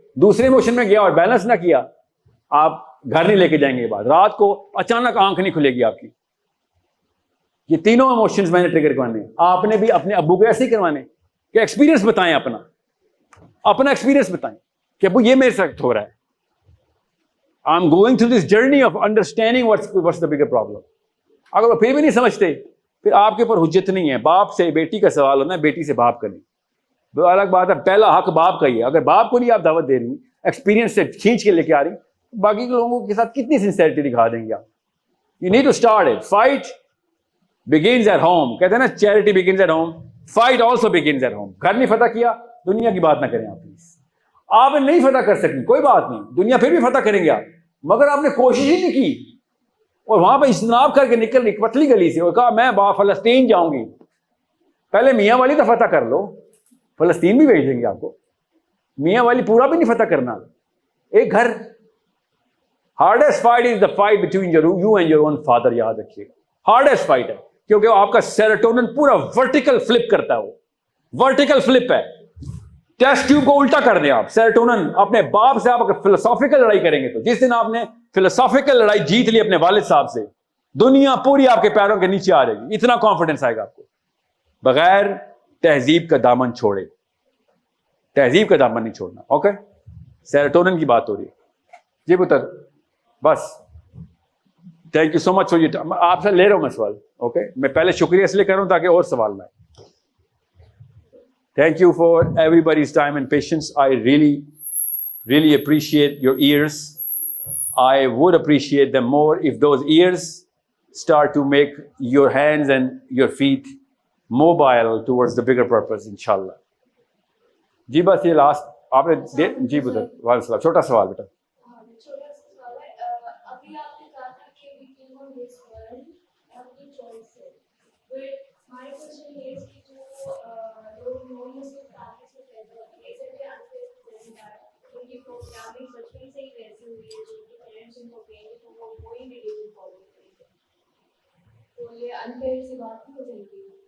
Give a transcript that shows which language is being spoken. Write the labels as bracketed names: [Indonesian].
[Urdu] دوسرے ایموشن میں گیا اور بیلنس نہ کیا, آپ گھر نہیں لے کے جائیں گے. یہ بات, رات کو اچانک آنکھ نہیں کھلے گی آپ کی. یہ تینوں ایموشنز میں نے ٹریگر کروانے. آپ نے بھی اپنے ابو کو ایسے ہی کروانے کہ ایکسپیرینس بتائیں, اپنا ایکسپیرینس بتائیں کہ ابو یہ میرے ساتھ ہو رہا ہے. [English] I'm going through this journey of understanding what's the bigger problem. [Urdu] اگر وہ پھر بھی نہیں سمجھتے, پھر آپ کے اوپر حجت نہیں ہے. باپ سے بیٹی کا سوال ہونا ہے, بیٹی سے باپ کا نہیں. وہ الگ بات ہے, پہلا حق باپ کا ہی ہے. اگر باپ کو نہیں آپ دعوت دے رہی, ایکسپیرینس سے کھینچ کے لے کے آ رہی, باقی کے لوگوں کے ساتھ کتنی سنسیئرٹی دکھا دیں گے آپ. [English] You need to start it. Fight begins at home. [Urdu] کہتے ہیں نا [English] charity begins at home. Fight also begins at home. [Urdu] گھر نہیں فتح کیا, دنیا کی بات نہ کریں آپ پلیز. آپ نہیں فتح کر سکیں, کوئی بات نہیں, دنیا پھر بھی فتح کریں گے آپ, مگر آپ نے کوشش ہی نہیں کی. اور وہاں پہ اجتناب کر کے نکل رہی پتلی گلی سے, اور کہا میں فلسطین جاؤں گی. پہلے میاں والی تو فتح کر لو, فلسطین بھی بھیج دیں گے آپ کو. میاں والی پورا بھی نہیں فتح کرنا, ایک گھر. [English] Hardest fight is the fight between you and your own father. [Urdu] یاد رکھیے گا, ہارڈیسٹ فائٹ ہے, کیونکہ آپ کا سیروٹونن پورا ورٹیکل فلپ کرتا ہے. وہ ورٹیکل فلپ ہے. ٹیسٹ ٹیوب کو الٹا کر دیں آپ. سیروٹونن اپنے باپ سے آپ اگر فلسافیکل لڑائی کریں گے, تو جس دن آپ نے فلسافیکل لڑائی جیت لی اپنے والد صاحب سے, دنیا پوری آپ کے پیروں کے نیچے آ جائے گی. اتنا کانفیڈنس آئے گا آپ کو. بغیر تہذیب کا دامن چھوڑے, تہذیب کا دامن نہیں چھوڑنا. اوکے, سیروٹونن کی بات ہو رہی ہے. جی پتر, بس [English] Thank you so much for you. [Urdu] آپ سے لے رہا ہوں میں سوال. اوکے, میں پہلے شکریہ اس لیے کر رہا ہوں تاکہ اور سوال نہ آئے. [English] Thank you for everybody's time and patience. I really appreciate your ears. I would appreciate them more if those ears start to make your hands and your feet mobile towards the bigger purpose, inshallah. [Urdu] جی بس یہ last آپ نے جی بدر وعلیکم السلام، چھوٹا سوال بیٹا. چھوٹا سا سوال ہے. ابھی آپ نے کہا تھا کہ [English] we came on this world [Urdu] اپنی چوائس سے. [English] But my question is [Urdu] کہ جو لوگ نان مسلم فیملی سے پیدا ہوتے ہیں، اسے بھی unfair ہوتا ہے کیونکہ پروگرامنگ بچپن سے ہی ویسی ہوئی ہے جو کہ پیرنٹس ان کو کہیں گے تو وہ وہی ریلیجن فالو کریں گے، تو یہ unfair سی بات نہیں ہو جائے گی؟